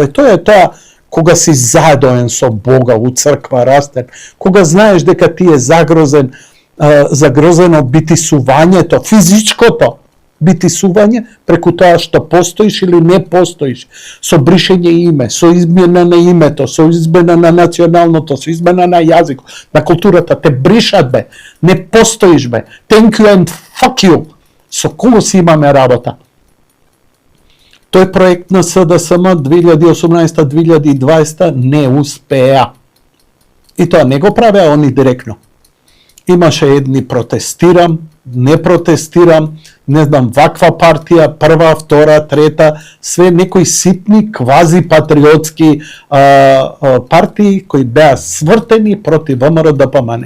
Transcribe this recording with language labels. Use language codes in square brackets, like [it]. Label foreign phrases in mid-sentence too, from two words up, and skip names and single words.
[mk] И тоа е тоа кога си задоен со Бога, у црква растен, кога знаеш дека ти е загрозено битисувањето, физичкото битисување, преку тоа што постоиш или не постоиш, со бришење име, со измена на името, со измена на националното, со измена на јазикот, на културата, те бришат бе, не постоиш бе, [en] thank you and fuck you. [mk] Со кого си имаме работа? Тој проект на СДСМ 2018-2020 не успеа. И тоа не го правеа они директно. Имаше едни протестирам, не протестирам, не знам, ваква партија, прва, втора, трета, све некои ситни квази-патриотски партии кои беа свртени против ВМРО ДПМН.